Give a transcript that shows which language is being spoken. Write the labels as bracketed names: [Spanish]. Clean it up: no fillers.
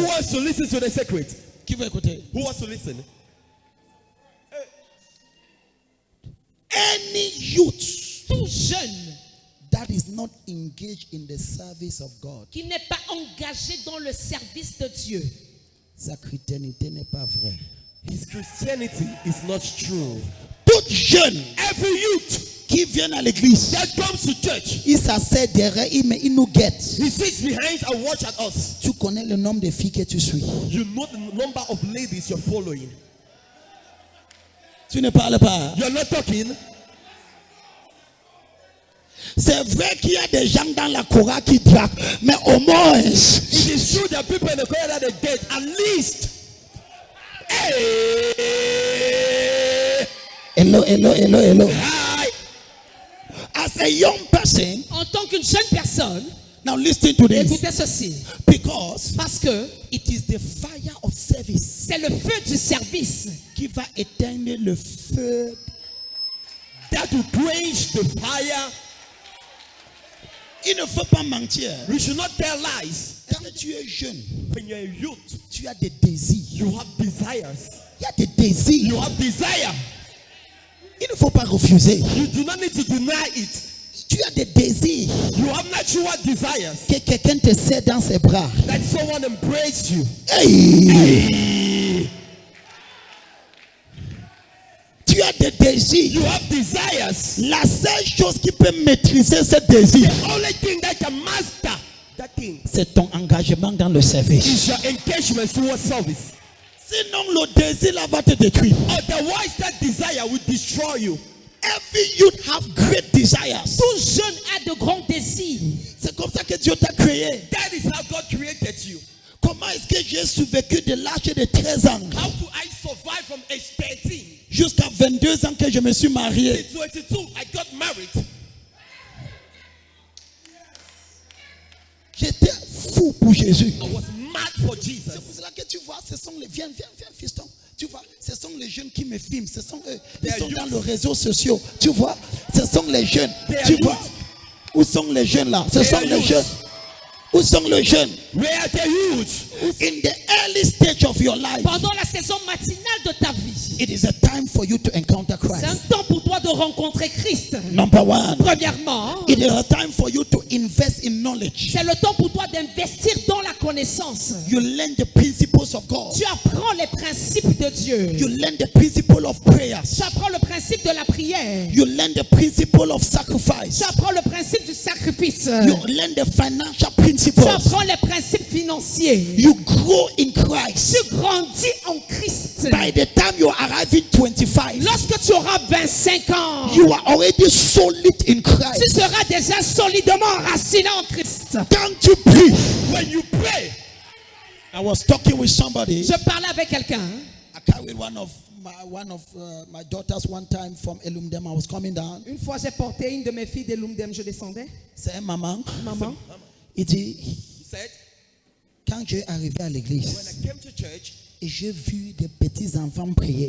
[English] Who wants to listen to the secret? [French] Qui veut écouter? [English] Who wants to listen? Any youth [French] Tout jeune [English] that is not engaged in the service of God, [French] qui n'est pas engagé dans le service de Dieu, sa chrétienté n'est pas vraie. [English] His Christianity is not true. [French] Tout jeune [English] Every youth [French] qui vient à l'église, [English] that comes to church, [French] il s'assied derrière, il nous guette. [English] he sits behind and watch at us. [French] Tu connais le nombre de filles que tu suis. [English] You know the number of ladies you're following. [French] Tu ne parles pas. [English] You're not talking. [French] C'est vrai qu'il y a des gens dans la Cora qui draguent, mais au moins, [English] It is true that people in the choir that they date at least. Hey, hello. hi. As a young person, [French] en tant qu'une jeune personne, [English] now listen to this. [French] écoutez ceci. [English] Because [French] Parce que [English] it is the fire of service [French] c'est le feu du service qui va éteindre le feu. [English] That will quench the fire. [French] Il ne faut pas mentir. [English] We should not tell lies. [French] Quand tu es jeune, [English] When you're a youth, [French] tu as des désirs. [English] you have desires. [French] Il y a des désirs. [English] You have desire. [French] Il ne faut pas refuser. [English] You do not need to deny it. [French] Tu as des désirs. [English] You have natural desires. [French] Que quelqu'un te serre dans ses bras. [English] That someone embrace you. Hey! [French] Tu as des désirs. [English] You have desires. [French] La seule chose qui peut maîtriser ce désir, [English] The only thing that can master that thing [French] c'est ton engagement dans le service. [English] is your engagement towards service. [French] Sinon, le désir là va te détruire. [English] Otherwise, that desire will destroy you. Every youth have great desires. [French] tout jeune a de grands désirs. C'est comme ça que Dieu t'a créé. [English] That is how God created you. [French] Comment est-ce que j'ai survécu de l'âge de 13 ans [English] How could I survive from age 13 [French] jusqu'à 22 ans que je me suis marié. [English] In 22, I got married. [French] J'étais fou pour Jésus. [English] I was mad for Jesus. [French] C'est pour cela que tu vois, ce sont les... Viens, fiston. Tu vois, ce sont les jeunes qui me filment. Ce sont eux. Ils sont dans les réseaux sociaux. Tu vois, ce sont les jeunes. Tu vois, où sont les jeunes là? Ce sont les jeunes. Où sont les jeunes? [English] Where are the youth? In the early stage of your life, [French] Pendant la saison matinale de ta vie, [English] it is a time for you to encounter [French] c'est un [English] Christ. [French] temps pour toi de rencontrer Christ. [English] Number one, [French] Premièrement, [English] it is a time for you to invest in knowledge. [French] c'est le temps pour toi d'investir dans la connaissance. [English] You learn the principles of God. [French] Tu apprends les principes de Dieu. [English] You learn the principle of prayers. [French] Tu apprends le principe de la prière. [English] You learn the principle of sacrifice. [French] Tu apprends le principe du sacrifice. [English] You learn the financial [French] Tu [English] principles. [French] apprends les principes financiers. [English] You grow in Christ. [French] Tu grandis en Christ. [English] By the time you arrive in 25, [French] Lorsque tu auras 25 ans, [English] you are already solid in [French] tu [English] Christ. [French] seras déjà solidement enraciné en Christ. [English] Can't you pray? When you pray, I was talking with somebody. [French] Je parlais avec quelqu'un. [English] I carried one of my daughters one time from Elumdem. I was coming down. [French] Une fois, j'ai porté une de mes filles de Lumdem, je descendais. C'est maman. Maman, Il dit, [English] he said, [French] quand j'ai arrivé à [English] when [French] l'église [English] I came to church, [French] et j'ai vu des petits enfants prier,